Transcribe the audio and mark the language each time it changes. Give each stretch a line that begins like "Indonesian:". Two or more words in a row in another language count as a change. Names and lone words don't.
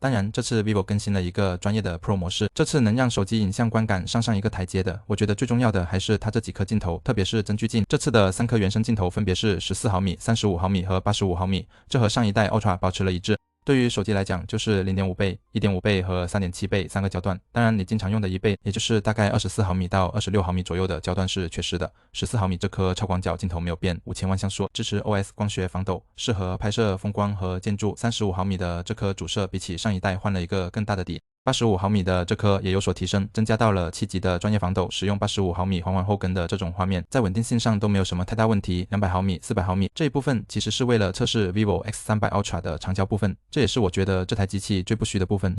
Chinese: 當然這次 vivo 更新了一個專業的 Pro 模式，這次能讓手機影像觀感上一個台階的，我覺得最重要的還是它這幾顆鏡頭，特別是增距鏡。這次的3顆原生鏡頭分別是14毫米、35毫米和85毫米，這和上一代 Ultra 保持了一致。对於手機來講，就是 0.5 倍、1.5 倍和 3.7 倍3個焦段。當然你經常用的1倍，也就是大概24毫米到26毫米左右的焦段是缺失的。14毫米这顆超廣角鏡頭沒有變，5000萬像素，支持 OS 光學防抖，適合拍攝風光和建築。35毫米的這顆主攝比起上一代換了一個更大的底。85毫米的這顆也有所提升，增加到了7級的專業防抖，使用85毫米環環後跟的這種畫面，在穩定性上都沒有什麼太大問題。200毫米、400毫米這一部分其實是為了測試 vivo X300 Ultra 的長焦部分，這也是我覺得這台機器最不虛的部分。